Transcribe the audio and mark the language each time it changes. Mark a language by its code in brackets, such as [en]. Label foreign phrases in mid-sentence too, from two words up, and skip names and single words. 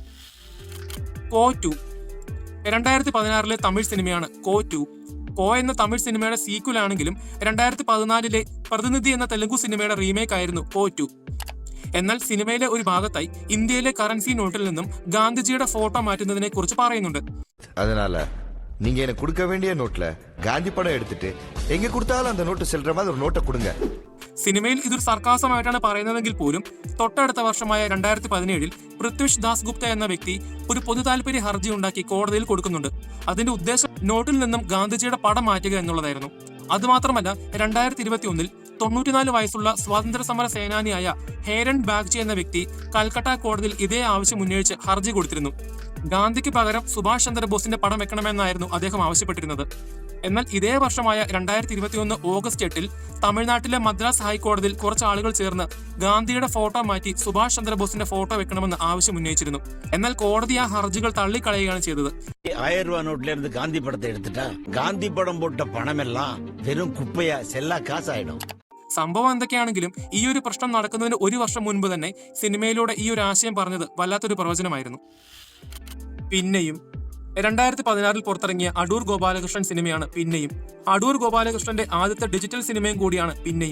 [ml] കോ 2 2016 തമിഴ് സിനിമയാണ് കോ 2. കോ എന്ന തമിഴ് സിനിമയുടെ സീക്വൽ ആണെങ്കിലും 2014 പ്രതിനിധി എന്ന തെലുങ്കു സിനിമയുടെ റീമേക്ക് ആയിരുന്നു കോ 2. എന്നാൽ സിനിമയിലെ ഒരു ഭാഗത്തായി ഇന്ത്യയിലെ കറൻസി നോട്ടിൽ നിന്നും ഗാന്ധിജിയുടെ ഫോട്ടോ മാറ്റുന്നതിനെ കുറിച്ച് പറയുന്നുണ്ട്. [ta] அதனால நீங்க எனக்கு கொடுக்க வேண்டிய நோட்ல காந்தி படம் எடுத்துட்டு எங்க கொடுத்தாலும் அந்த நோட்டு செல்ற மாதிரி ஒரு நோட்டை கொடுங்க. [ml] സിനിമയിൽ ഇതൊരു സർക്കാസമായിട്ടാണ് പറയുന്നതെങ്കിൽ പോലും തൊട്ടടുത്ത വർഷമായ 2017 പൃഥ്വിഷ് ദാസ് ഗുപ്ത എന്ന വ്യക്തി ഒരു പൊതു താൽപര്യ ഹർജി ഉണ്ടാക്കി കോടതിയിൽ കൊടുക്കുന്നുണ്ട്. അതിന്റെ ഉദ്ദേശം നോട്ടിൽ നിന്നും ഗാന്ധിജിയുടെ പടം മാറ്റുക എന്നുള്ളതായിരുന്നു. അതുമാത്രമല്ല 2021 94 വയസ്സുള്ള സ്വാതന്ത്ര്യ സമര സേനാനിയായ ഹേരൻ ബാഗ്ചി എന്ന വ്യക്തി കൽക്കട്ട കോടതിയിൽ ഇതേ ആവശ്യം ഉന്നയിച്ച് ഹർജി കൊടുത്തിരുന്നു. ഗാന്ധിക്ക് പകരം സുഭാഷ് ചന്ദ്രബോസിന്റെ പടം വെക്കണമെന്നായിരുന്നു അദ്ദേഹം ആവശ്യപ്പെട്ടിരുന്നത്. എന്നാൽ ഇതേ വർഷമായ 2021 ഓഗസ്റ്റ് 8 തമിഴ്നാട്ടിലെ മദ്രാസ് ഹൈക്കോടതിയിൽ കുറച്ച് ആളുകൾ ചേർന്ന് ഗാന്ധിയുടെ ഫോട്ടോ മാറ്റി സുഭാഷ് ചന്ദ്രബോസിന്റെ ഫോട്ടോ വെക്കണമെന്ന് ആവശ്യം ഉന്നയിച്ചിരുന്നു. എന്നാൽ കോടതി ആ ഹർജികൾ തള്ളിക്കളയുകയാണ് ചെയ്തത്. [ta] 1000 ரூபாய் நோட்ல இருந்து காந்தி படத்தை எடுத்துட்டா காந்தி படம் போட்ட பணம் எல்லாம் வெறும் குப்பையா செல்லா காசாயிடும். [ml] സംഭവം എന്തൊക്കെയാണെങ്കിലും ഈ ഒരു പ്രശ്നം നടക്കുന്നതിന് 1 വർഷം മുൻപ് തന്നെ സിനിമയിലൂടെ ഈ ഒരു ആശയം പറഞ്ഞത് വല്ലാത്തൊരു പ്രവചനമായിരുന്നു. പിന്നെയും 2016 പുറത്തിറങ്ങിയ അടൂർ ഗോപാലകൃഷ്ണൻ സിനിമയാണ് പിന്നെയും. അടൂർ ഗോപാലകൃഷ്ണന്റെ ആദ്യത്തെ ഡിജിറ്റൽ സിനിമയും കൂടിയാണ് പിന്നെയും.